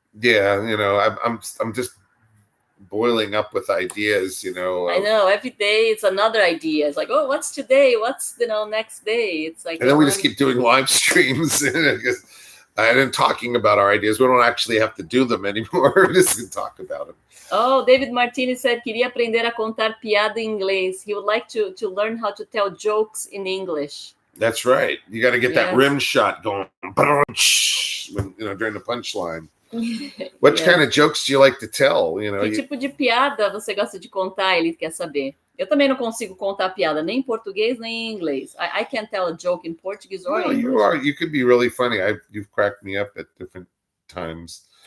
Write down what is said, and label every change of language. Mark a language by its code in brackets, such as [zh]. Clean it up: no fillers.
[en] Yeah, I'm just boiling up with ideas, I know every day it's another idea. It's like, oh, what's today? What's next day? It's like, and then we just keep doing live streams and talking about our ideas. We don't actually have to do them anymore. We're just gonna talk about them. [pt] Oh, David Martinez said queria aprender a contar piada em inglês. [en] He would like to learn how to tell jokes in English. That's right. You got to get that rim shot going when, during the punchline. What kind of jokes do you like to tell? [pt] Que tipo de piada você gosta de contar? Ele quer saber. Eu também não consigo contar piada nem em português nem em inglês. [en] I can't tell a joke in Portuguese or English. You could be really funny. You've cracked me up at different times.